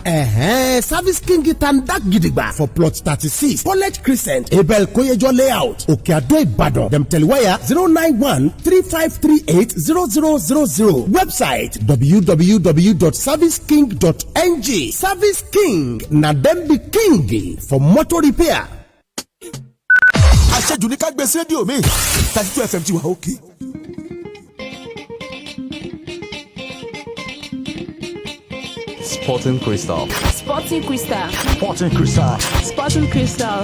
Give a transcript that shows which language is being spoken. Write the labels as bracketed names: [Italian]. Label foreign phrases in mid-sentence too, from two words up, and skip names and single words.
[Nigerian Pidgin] Service King tanda gidigba for plot 36 College Crescent Abel Koyejo layout Okeado Ibadan. Dem telewire 091-3538-0000. Website www.serviceking.ng. Service King na dem be king for motor repair. [Yoruba] Àṣejù ní ká gbé sí rédíò mi 32 FM ti wà òkè. Sporting Crystal. Sporting Crystal. Sporting Crystal. Sporting Crystal.